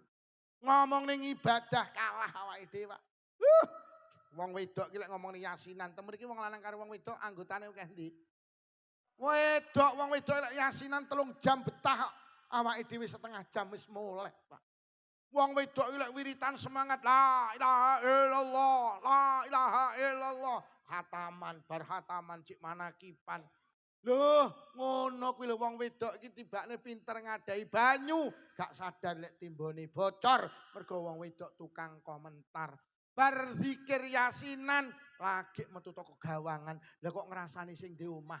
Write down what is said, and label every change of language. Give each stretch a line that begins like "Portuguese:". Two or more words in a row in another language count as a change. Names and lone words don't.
Javanese: Ngomong ning ibadah kalah awake dhewe, Pak. Wong wedok ki lek ngomong ning yasinan, temen iki wong lanang karo wong wedok anggotane akeh ndi? Wong wedok lek yasinan 3 jam betah kok. Awake dhewe setengah jam wis mulih, Pak. Wong wedok lek wiritan semangat
Arabic: لا إله إلا الله، لا إله إلا الله.
Javanese: Hataman bar hataman cik manakipan. Loh, ngono kuwi lho wong wedok iki tibakne pinter ngadai banyu, gak sadar lek timbone bocor mergo wong wedok tukang komentar. Bar zikir yasinan lagi metu toko gawangan, lah kok ngrasani sing di omah.